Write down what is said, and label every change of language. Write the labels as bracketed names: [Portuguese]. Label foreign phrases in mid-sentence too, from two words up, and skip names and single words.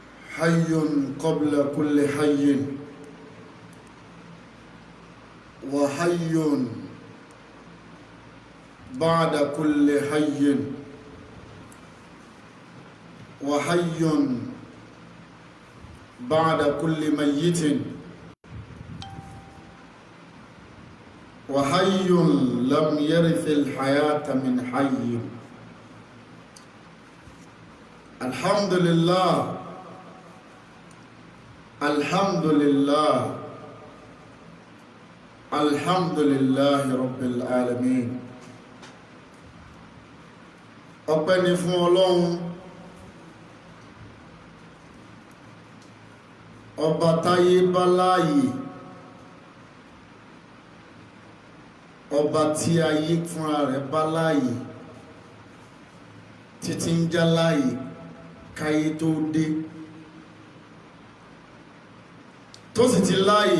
[Arabic] حي قبل كل حي وحي بعد كل حي وحي بعد كل ميت وحي لم يرث الحياة من حي. الحمد لله الحمد لله الحمد لله رب العالمين. [Yoruba] ọpẹ́ ni fún Ọlọ́run ọba táyé bá láàyè, ọba tí ayé fúnra rẹ̀ bá láàyè, títí ń já láàyè káyé tó dé, tó sì ti láàyè.